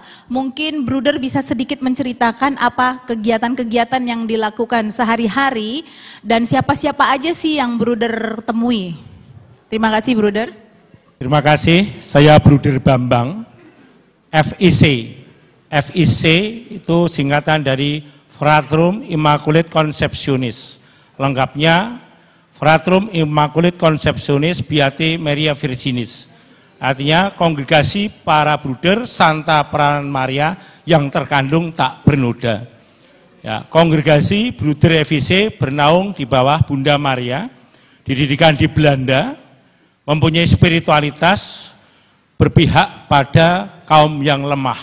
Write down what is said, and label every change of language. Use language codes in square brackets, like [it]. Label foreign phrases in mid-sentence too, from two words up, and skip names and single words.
[id] Mungkin Bruder bisa sedikit menceritakan apa kegiatan-kegiatan yang dilakukan sehari-hari dan siapa-siapa aja sih yang Bruder temui. Terima kasih Bruder. Terima kasih, saya Bruder Bambang, FIC. FIC itu singkatan dari [la] Fratrum Immaculate Conceptionis. [id] Lengkapnya [la] Fratrum Immaculate Conceptionis Beati Maria Virginis. [id] Artinya kongregasi para bruder Santa Peranan Maria yang terkandung tak bernoda. Ya, kongregasi Bruder FIC bernaung di bawah Bunda Maria, didirikan di Belanda, mempunyai spiritualitas berpihak pada kaum yang lemah.